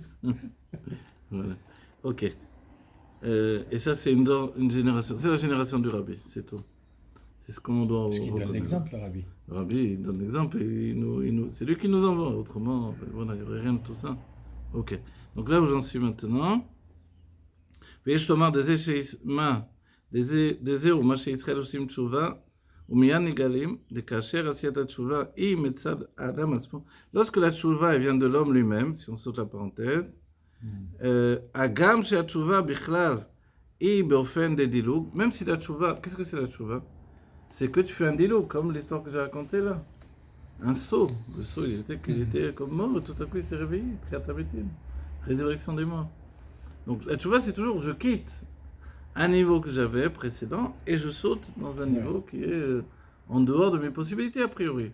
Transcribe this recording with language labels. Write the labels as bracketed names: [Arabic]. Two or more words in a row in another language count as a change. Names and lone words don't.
[French] Voilà. Ok. Et ça, c'est une génération. C'est la génération du rabbi, c'est tout. C'est ce qu'on doit... Parce qu'il donne l'exemple, le rabbi. Le rabbi, il donne l'exemple et c'est lui qui nous envoie. Autrement, voilà, il n'y aurait rien de tout ça. Ok. Donc là où j'en suis maintenant, [Hebrew] ויש לומר דזה הוא מה שישראל עושים תשובה, ומיד נגלים, כאשר עשיית התשובה היא מצד האדם עצמו. [French] Lorsque la tchouva vient de l'homme lui-même, si on saute la parenthèse, [Hebrew] הגם שהתשובה בכלל היא באופן דדילוג, [French] même si la tchouva, qu'est-ce que c'est la tchouva? C'est que tu fais un dilou, comme l'histoire que j'ai racontée là. Un saut. Le saut, il était comme mort, tout à coup il s'est réveillé, triatamétine, résurrection des morts. Donc la tchouva, c'est toujours je quitte un niveau que j'avais précédent et je saute dans un niveau qui est en dehors de mes possibilités a priori.